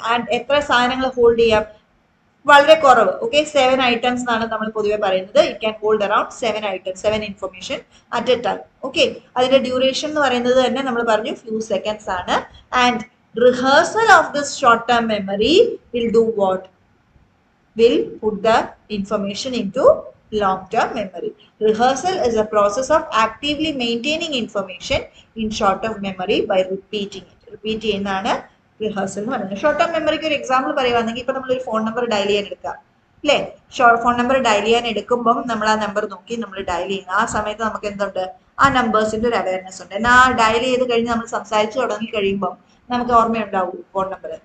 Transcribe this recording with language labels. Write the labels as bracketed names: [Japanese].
[Malayalam] And എത്ര സാധനങ്ങൾ hold ചെയ്യാം? വളരെ കുറവ്. [English] okay, 7 items [Malayalam] എന്നാണ് നമ്മൾ പൊതുവെ പറയുന്നത്. [English] It can hold around 7 items, 7 information at a time. [Malayalam] Okay, അതിന്റെ ഡ്യൂറേഷൻ എന്ന് പറയുന്നത് തന്നെ നമ്മൾ പറഞ്ഞു [English] few seconds [Malayalam] ആണ്. [English] And rehearsal of this short term memory will do what? Will put the information into long-term memory. Rehearsal is a process of actively maintaining information in short-term memory by repeating it. [Malayalam] Repeat ചെയ്യുന്നതാണ് rehearsal എന്ന് പറയുന്നത്. Short term മെമ്മറിക്ക് ഒരു example പറയുവാണെങ്കിൽ ഇപ്പൊ നമ്മളൊരു phone number dial ചെയ്യാൻ എടുക്കാം അല്ലേ. ഫോൺ നമ്പർ ഡയൽ ചെയ്യാൻ എടുക്കുമ്പോൾ നമ്മൾ ആ നമ്പർ നോക്കി നമ്മൾ ഡയൽ ചെയ്യുന്ന ആ സമയത്ത് നമുക്ക് എന്തുണ്ട്? ആ നമ്പേഴ്സിന്റെ ഒരു അവയർനെസ് ഉണ്ട്. എന്നാൽ ആ ഡയൽ ചെയ്ത് കഴിഞ്ഞ് നമ്മൾ സംസാരിച്ച് തുടങ്ങി കഴിയുമ്പോൾ നമുക്ക് ഓർമ്മയുണ്ടാവൂ ഫോൺ നമ്പർ?